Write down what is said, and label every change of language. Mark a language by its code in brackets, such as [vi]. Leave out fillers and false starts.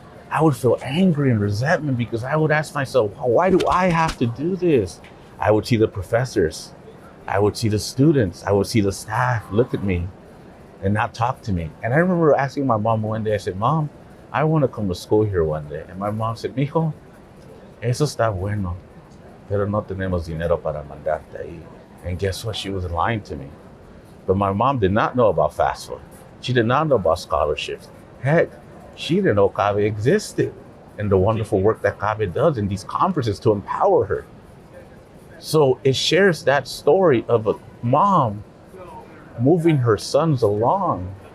[en] I would feel angry and resentment, because I would ask myself, why do I have to do this? I would see the professors. I would see the students. I would see the staff look at me. and not talk to me. And I remember asking my mom one day, I said, Mom, I want to come to school here one day. And my mom said, [es] Mijo, eso está bueno, pero no tenemos dinero para mandarte ahí. [en] And guess what? She was lying to me. But my mom did not know about FAFSA. She did not know about scholarships. Heck, she didn't know CABE existed and the wonderful work that CABE does in these conferences to empower her. So it shares that story of a mom moving her sons along.